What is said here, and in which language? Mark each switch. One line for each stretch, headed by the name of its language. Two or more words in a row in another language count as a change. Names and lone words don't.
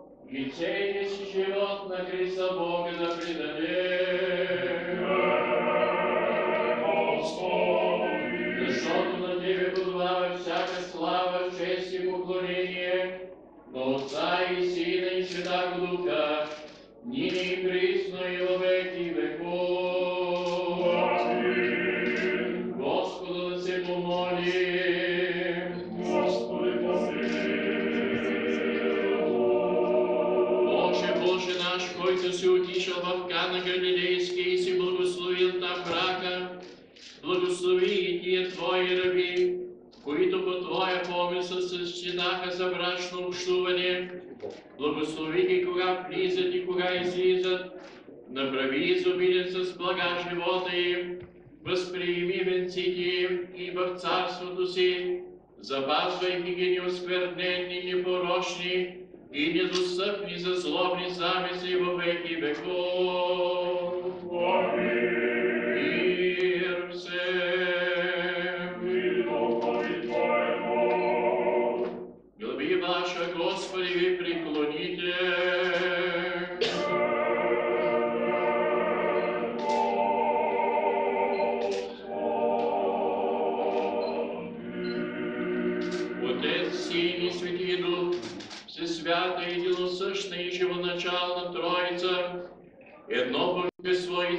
Bulgarian: и целия си живот на Христа Бога да предадем. Защото на Тебе подобава всяка слава, чест и поклонение, на Отца и Сина и Святаго Духа,
Church Slavic: нине и присно и во веки веков.
Bulgarian: Господа да се помолим. Господи, Боже наш, който си отишъл в Кана Галилейска и си благословил там брака, благослови и тия Твои раби, които по Твоя помисъл се считаха за брачно общуване. Благослови ги, кога влизат и кога излизат. Направи изобилен с блага живота им. Възприеми венците им и в царството си. Запазвайки ги неосквернени, непорочни и недостъпни за злобни замисли във веки веков.
Church Slavic: Мир всем.
Bulgarian: Глави ваша, Господи, ви преклоните. Отец, Син и Свети Дух, Всесвята, единосъщна и живоначална Троица, едно Божество и